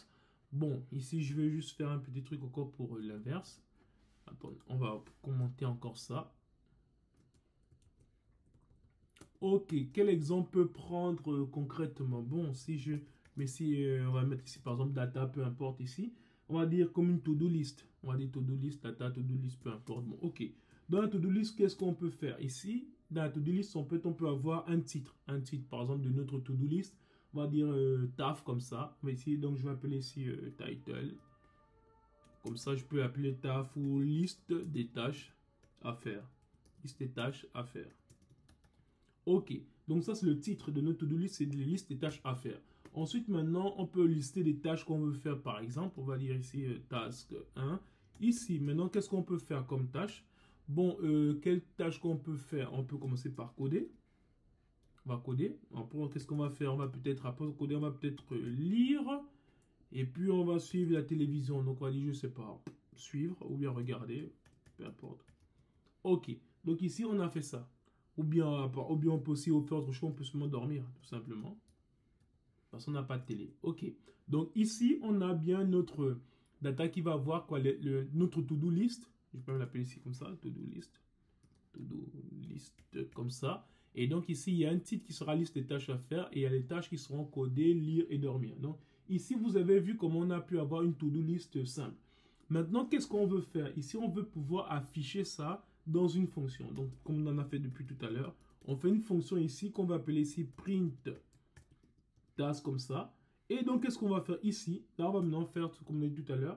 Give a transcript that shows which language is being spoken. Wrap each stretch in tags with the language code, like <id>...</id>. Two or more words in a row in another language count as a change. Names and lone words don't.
<fr>Bon, ici, je vais juste faire un petit truc encore pour l'inverse. Attends, on va commenter encore ça. OK, quel exemple peut prendre concrètement? Bon, si je... Mais si on va mettre ici, par exemple, data, peu importe ici. On va dire comme une</fr> <en>to-do list.</en> <fr>On va dire</fr> <en>to-do list, data, to-do list,</en> <fr>peu importe. Bon, OK. Dans la</fr> <en>to-do list,</en> <fr>qu'est-ce qu'on peut faire? Ici, dans la</fr> <en>to-do list,</en> <fr>on peut avoir un titre. Un titre, par exemple, de notre</fr> <en>to-do list.</en> <fr>On va dire taf comme ça. Mais ici, donc, je vais appeler ici title. Comme ça, je peux appeler taf ou liste des tâches à faire. Liste des tâches à faire. OK. Donc ça, c'est le titre de notre</fr> <en>to-do list,</en> <fr>c'est les listes des tâches à faire. Ensuite, maintenant, on peut lister des tâches qu'on veut faire. Par exemple, on va dire ici task 1. Ici, maintenant, qu'est-ce qu'on peut faire comme tâche? Bon, quelle tâche qu'on peut faire? On peut commencer par coder. On va coder. Qu'est-ce qu'on va faire? On va peut-être, après coder, on va peut-être lire. Et puis, on va suivre la télévision. Donc, on va dire, je sais pas, suivre ou bien regarder. Peu importe. OK. Donc, ici, on a fait ça. Ou bien on peut aussi faire autre chose, on peut seulement dormir, tout simplement. Parce qu'on n'a pas de télé. OK. Donc ici, on a bien notre data qui va voir quoi, notre</fr> <en>to-do list.</en> <fr>Je peux l'appeler ici comme ça,</fr> <en>to-do list. To-do list</en> <fr>comme ça. Et donc ici, il y a un titre qui sera liste des tâches à faire et il y a les tâches qui seront codées, lire et dormir. Donc ici, vous avez vu comment on a pu avoir une</fr> <en>to-do list</en> <fr>simple. Maintenant, qu'est-ce qu'on veut faire? Ici, on veut pouvoir afficher ça dans une fonction. Donc, comme on en a fait depuis tout à l'heure, on fait une fonction ici qu'on va appeler ici</fr> <en>print task</en> <fr>comme ça. Et donc, qu'est-ce qu'on va faire ici? Là, on va maintenant faire comme on a dit tout à l'heure.</fr>